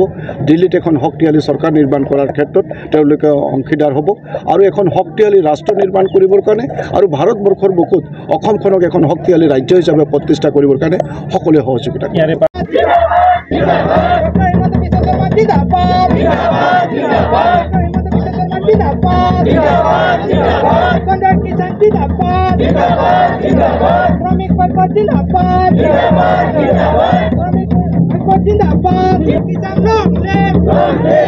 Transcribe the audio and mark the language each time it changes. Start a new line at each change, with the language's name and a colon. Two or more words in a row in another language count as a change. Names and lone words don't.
Assamese: দিল্লীত এখন শক্তিশালী চৰকাৰ নিৰ্মাণ কৰাৰ ক্ষেত্ৰত তেওঁলোকে অংশীদাৰ হ'ব আৰু এখন শক্তিশালী ৰাষ্ট্ৰ নিৰ্মাণ কৰিবৰ কাৰণে আৰু ভাৰতবৰ্ষৰ বুকুত অসমখনক এখন শক্তিশালী ৰাজ্য হিচাপে প্ৰতিষ্ঠা কৰিবৰ কাৰণে সকলোৱে সহযোগিতা কৰে।
Hindi: जिंदाबाद जिंदाबाद हेमंत बिश्व शर्मा जिंदाबाद जिंदाबाद कॉन्ट्रैक्ट किसान जिंदाबाद श्रमिक वर्कर जिंदाबाद श्रमिक वर्कर जिंदाबाद किसान नो